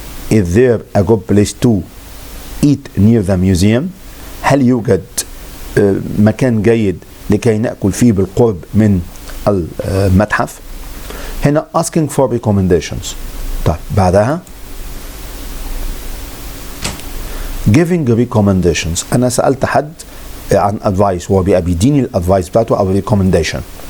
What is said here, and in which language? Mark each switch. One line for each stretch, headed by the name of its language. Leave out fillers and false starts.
English: Is there a good place to eat near the museum.
Arabic: هل يوجد مكان جيد لكي نأكل فيه بالقرب من المتحف. هنا
English: asking for recommendations.
Arabic: طيب بعدها
English: giving recommendations.
Arabic: أنا سألت حد عن advice، هو بيديني الادفايس بتاعته أو recommendation.